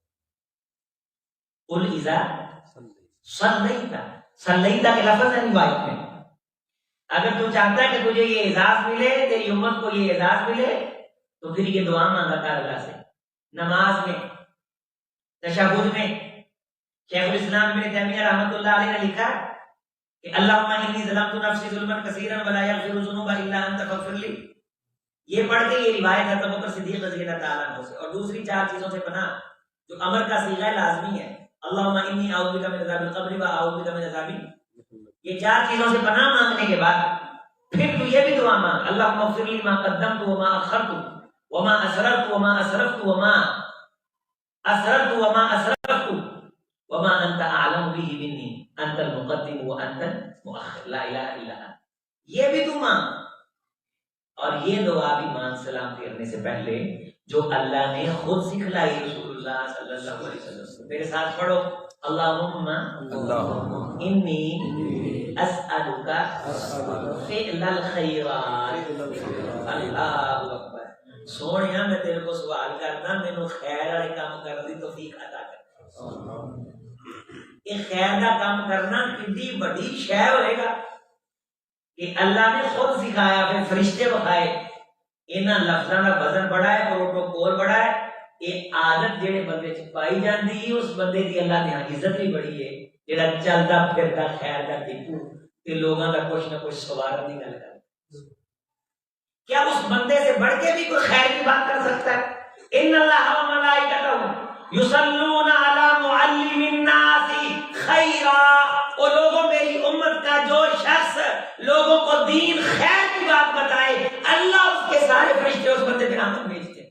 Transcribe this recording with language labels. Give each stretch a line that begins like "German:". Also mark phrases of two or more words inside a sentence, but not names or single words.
Arabic: قل اذا صلیت،
Urdu: صلیت کے لفظ ہے روایت میں، اگر تو چاہتا ہے کہ تجھے یہ اعزاز ملے، تیری امت کو یہ اعزاز ملے، تو پھر یہ دعا مانگا کر اللہ سے نماز میں، تشہد میں شیخ الاسلام ابن تیمیہ
Arabic: رحمۃ اللہ علیہ
Urdu: نے لکھا کہ
Arabic: اللہم انی ظلمت نفسی ظلما کثیرا ولا یغفر الذنوب الا انت فاغفر لی.
Urdu: یہ پڑھ کے یہ روایت ہے ابو بکر صدیق
Arabic: رضی اللہ تعالیٰ عنہ
Urdu: سے. اور دوسری 4 چیزوں سے پناہ جو امر کا صیغہ لازمی ہے،
Arabic: اللہم انی اعوذ بک من عذاب القبر و اعوذ بک من عذاب،
Urdu: یہ 4 چیزوں سے پناہ مانگنے کے بعد پھر تو یہ بھی دعا مانگ،
Arabic: اللہم اغفر لی ما قدمت وما اخرت وما اسررت وما اسرفت وما اسررت وما اسرفت وما انت اعلم به منی انت المقدم وانت المؤخر لا الہ الا انت.
Urdu: یہ بھی تو مانگ. اور یہ دعا بھی مانگ سلام پھیرنے سے پہلے جو اللہ نے خود سکھلائی رسول اللہ
Arabic: صلی اللہ علیہ وسلم.
Urdu: میرے ساتھ پڑھو،
Arabic: اللہم انی اسألک فعل الخیرات. اللہ اکبر.
Punjabi: سونیا میں تیرے کو سوال کرنا، مینوں خیر والے کام کرنے دی توفیق عطا کر.
Urdu: یہ خیر کا کام کرنا کتنی بڑی شے ہوئے گا کہ اللہ نے خود سکھایا، پھر فرشتے بخائے.
Punjabi: انہاں لفظاں دا وزن بڑا ہے، پروٹوکول بڑا ہے. یہ عادت جڑے بندے چ پائی جاندی ہے، اس بندے دی اللہ نے عزت بھی بڑی ہے جڑا چلدا پھردا خیر دا ڈپو تے لوگاں دا کچھ نہ کچھ سوارن دی گل کردا.
Urdu: کیا اس بندے سے بڑھ کے بھی کوئی خیر کی بات کر سکتا ہے؟
Arabic: ان اللہ و ملائکتہ یصلون علی معلم الناس خیرا.
Urdu: وہ لوگوں، میری امت کا جو شخص لوگوں کو دین خیر کی بات بتائے، اللہ اس کے سارے فرشتے اس بندے پہ رحمت بھیجتے ہیں.